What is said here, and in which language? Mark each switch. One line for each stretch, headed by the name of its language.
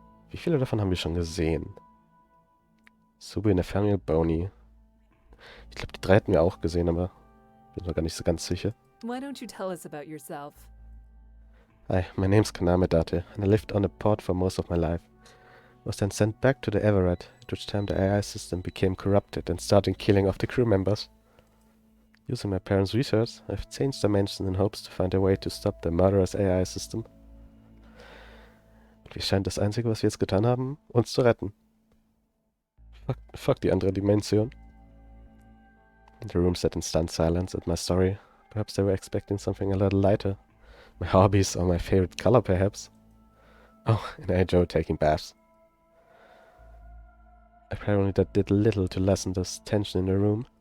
German: Wie viele davon haben wir schon gesehen? Subi, Nathaniel, Bonnie. Ich glaube, die 3 hatten wir auch gesehen, aber bin mir gar nicht so ganz sicher.
English: Why don't you tell us about yourself? Hi, my name's Kaname Date, and I lived on a port for most of my life. I was then sent back to the Everett, at which time the AI system became corrupted and started killing off the crew members. Using my parents' research, I've changed dimensions in hopes to find a way to stop the murderous AI system.
German: Und wie scheint das Einzige, was wir jetzt getan haben, uns zu retten. Fuck die andere Dimension.
English: The room sat in stunned silence at my story. Perhaps they were expecting something a little lighter. My hobbies or my favorite color, perhaps. Oh, and I enjoy taking baths. Apparently that did little to lessen the tension in the room.